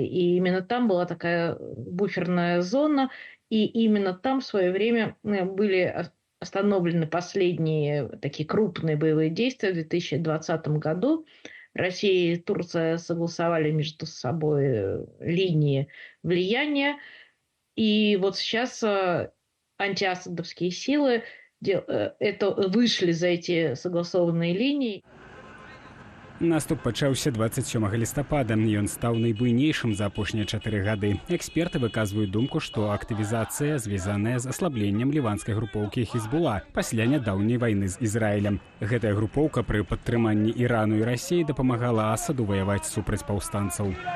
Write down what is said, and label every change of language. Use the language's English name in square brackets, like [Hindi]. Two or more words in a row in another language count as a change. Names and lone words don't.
[Russian] И именно там была такая буферная зона, и именно там в свое время были остановлены последние такие крупные боевые действия в 2020 году. Россия и Турция согласовали между собой линии влияния. И вот сейчас антиасадовские силы вышли за эти согласованные линии. [Belarusian] Наступ пачаўся 27 лістапада. Ён стаў найбуйнейшым за апошнія 4 гады. Эксперты выказваюць думку, што актывізацыя звязаная з аслабленнем ліванскай групоўкі Хізбула пасля нядаўняй вайны з Ізраілем. Гэтая групоўка пры падтрыманні Ірану і Расіі дапамагала Асаду ваяваць супраць паўстанцаў.